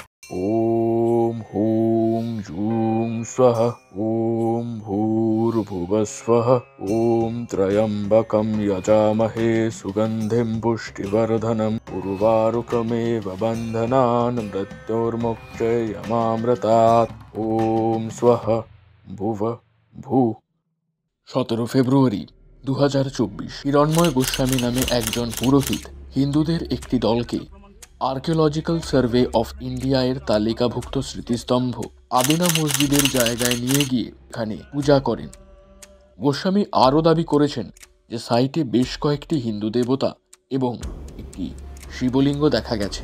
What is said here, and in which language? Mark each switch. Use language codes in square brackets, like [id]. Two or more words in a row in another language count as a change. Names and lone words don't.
[sa] ॐ हूं जूं स्वः ॐ भूर्भुवस्वः ॐ त्र्यम्बकं यजामहे सुगन्धिं पुष्टिवर्धनम् उर्वारुकमेव बन्धनान् मृत्योर्मुक्षयमामृतात् ॐ स्वः भुव भू। [bn] 17 ফেব্রুয়ারি 2024 হিরণ্ময় গোস্বামী নামে একজন পুরোহিত হিন্দুদের একটি দলকে আর্কিওলজিক্যাল সার্ভে অফ ইন্ডিয়া এর তালিকাভুক্ত স্মৃতিস্তম্ভ আদিনা মসজিদের জায়গায় নিয়ে গিয়ে এখানে পূজা করেন। গোস্বামী আরও দাবি করেছেন যে সাইটে বেশ কয়েকটি হিন্দু দেবতা এবং একটি শিবলিঙ্গ দেখা গেছে।